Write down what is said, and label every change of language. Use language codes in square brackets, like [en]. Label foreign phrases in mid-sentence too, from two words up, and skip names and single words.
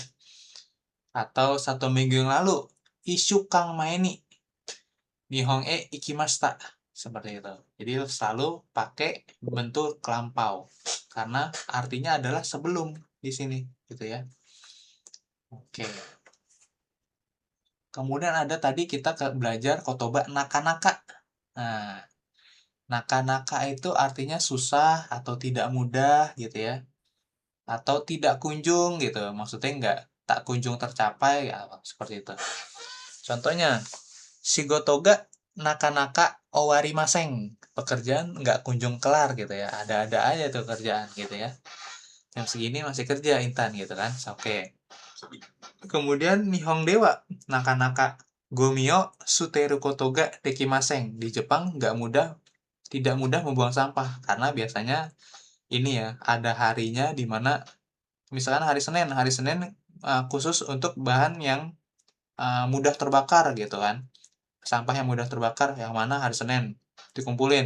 [id] Atau 1 minggu yang lalu, [ja] 一週間前に日本行きました, [id] seperti itu. Jadi selalu pakai bentuk lampau karena artinya adalah sebelum di sini gitu ya. Oke. Kemudian ada tadi kita belajar [ja] 言葉なかなか. [id] Nah, naka-naka itu artinya susah atau tidak mudah gitu ya. Atau tidak kunjung gitu. Maksudnya enggak tak kunjung tercapai ya, seperti itu. Contohnya, [ja] 仕事がなかなか終わりません. [id] Pekerjaan nggak kunjung kelar gitu ya. Ada-ada aja tuh kerjaan gitu ya. Jam segini masih kerja Intan gitu kan. Oke. Kemudian [ja] 日本ではなかなかごみを捨てることができません. [id] Di Jepang tidak mudah membuang sampah karena biasanya ini ya, ada harinya di mana misalkan hari Senin khusus untuk bahan yang mudah terbakar gitu kan. Sampah yang mudah terbakar yang mana hari Senin dikumpulin.